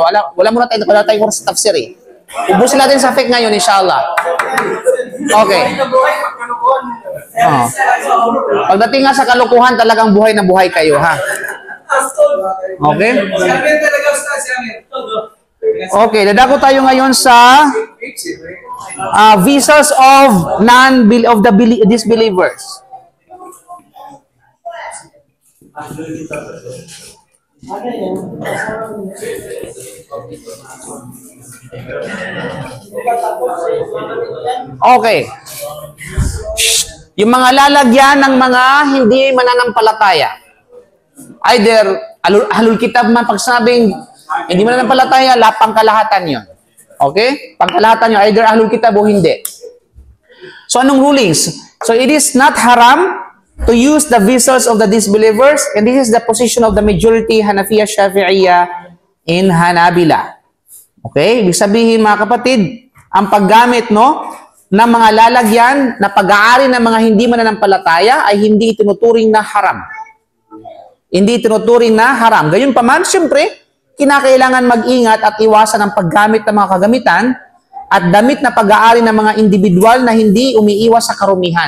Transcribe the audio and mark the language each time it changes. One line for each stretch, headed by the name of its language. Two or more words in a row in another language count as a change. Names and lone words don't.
Filipino: Wala muna tayong oras sa tafsir eh. Ubusin natin sa fiqh ngayon, inshallah. Okay. Pagdating nga sa kalukuhan, talagang buhay na buhay kayo, ha? Okay? Okay, dadako tayo ngayon sa
English: visas of disbelievers.
Filipino: Okay. Yung mga lalagyan ng mga hindi mananampalataya. Either
Arabic: أهل الكتاب
Filipino: man pag sabing hindi mananampalataya, lapang kalahatan yun. Okay? Pangkalahatan yun, either
Arabic: أهل الكتاب
Filipino: o hindi. So anong rulings?
English: So it is not haram to use the vessels of the disbelievers, and this is the position of the majority Hanafiya, Shafi'iyya, in Hanabila.
Filipino: Okay? Ibig sabihin mga kapatid, ang paggamit ng mga lalagyan na pag-aari ng mga hindi mananampalataya ay hindi tinuturing na haram. Hindi tinuturing na haram. Gayunpaman, siyempre, kinakailangan mag-ingat at iwasan ang paggamit ng mga kagamitan at damit na pag-aari ng mga individual na hindi umiiwas sa karumihan.